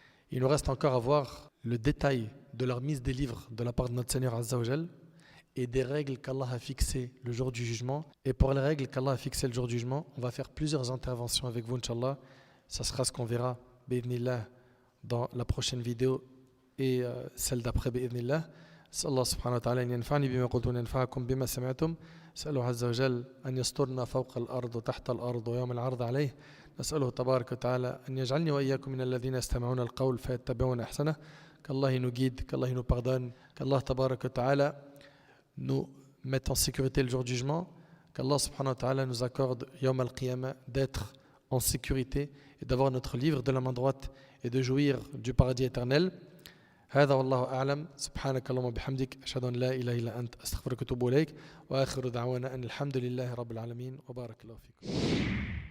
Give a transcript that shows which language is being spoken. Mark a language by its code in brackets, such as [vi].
[fr] Il nous reste encore à voir le détail de la remise des livres de la part de notre Seigneur Azza wa Jal et des règles qu'Allah a fixées le jour du jugement. Et pour les règles qu'Allah a fixées le jour du jugement, on va faire plusieurs interventions avec vous, Inch'Allah. Ça sera ce qu'on verra, bi'idhnillah, dans la prochaine vidéo et celle d'après, bi'idhnillah. [ar] أسأل الله سبحانه وتعالى أن ينفعني بما قلت وينفعكم بما سمعتم. أسأله عز وجل أن يسترنا فوق الأرض وتحت الأرض ويوم العرض عليه. نسأله تبارك وتعالى أن يجعلني وإياكم من الذين يستمعون القول فيتبعون أحسنه. [fr] qu'Allah nous guide, qu'Allah nous pardonne, qu'Allah tabarak wa ta'ala nous mette en sécurité le jour du jugement, qu'Allah subhanahu wa ta'ala nous accorde yawm al-qiyamah d'être en sécurité et d'avoir notre livre de la main droite et de jouir du paradis éternel. [ar] هذا والله أعلم سبحانك اللهم وبحمدك أشهد أن لا إله إلا أنت أستغفرك وأتوب إليك وآخر دعوانا أن الحمد لله رب العالمين وبارك الله فيكم.